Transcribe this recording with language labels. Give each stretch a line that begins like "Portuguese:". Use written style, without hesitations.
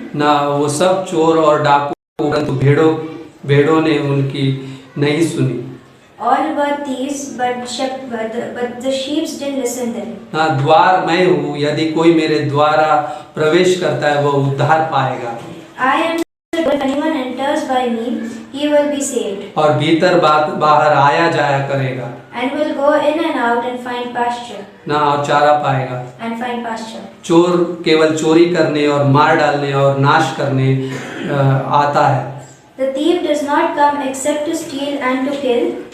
Hindi: ना वो सब चोर और डाकू, परंतु भेड़ों ने उनकी नहीं सुनी।
English: all were thieves, but the sheep didn't listen them.
Hindi: ना द्वार मैं हूँ, यदि कोई मेरे द्वारा प्रवेश करता है वह उद्धार पाएगा।
English: I am the door, if anyone enters by me, he will be saved,
Hindi: और भीतर बाहर आया जाया करेगा,
English: and will go in and out and find pasture,
Hindi: ना और चारा पाएगा।
English: and find pasture.
Hindi: चोर केवल चोरी करने और मार डालने और नाश करने आता है।
English: The thief does not come except to steal and to kill.